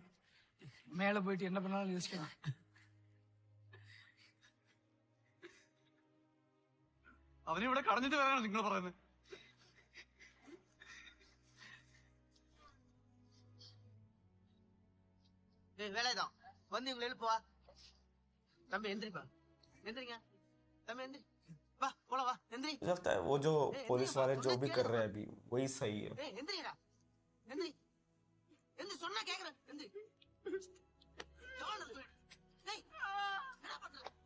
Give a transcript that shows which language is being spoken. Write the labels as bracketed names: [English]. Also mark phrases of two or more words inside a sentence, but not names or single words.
[Tamil] மேல போயிட்டு என்ன பண்ணாலும் யோசிக்கலாம். [Malayalam] അവനെ ഇവിടെ കടഞ്ഞിട്ട് വരാനാണ് നിങ്ങൾ പറയുന്നത്. [Tamil] ஏய் வேலைதான் வந்து இவங்களை எழுப்புவா. தம்பி எந்திரிப்பா, எந்திரிங்க தம்பி, எந்திரி வா போலாம், வா எந்திரி. [Hindi] मुझे लगता है वो जो पुलिस वाले जो भी कर रहे हैं अभी वही सही है. [Tamil] ஏய் எந்திரிடா, எந்திரி எந்திரி, சொன்னா கேக்குற, எந்திரி. எவ்வளவு நேரம் சொல்லு? டேய் என்ன பண்ற?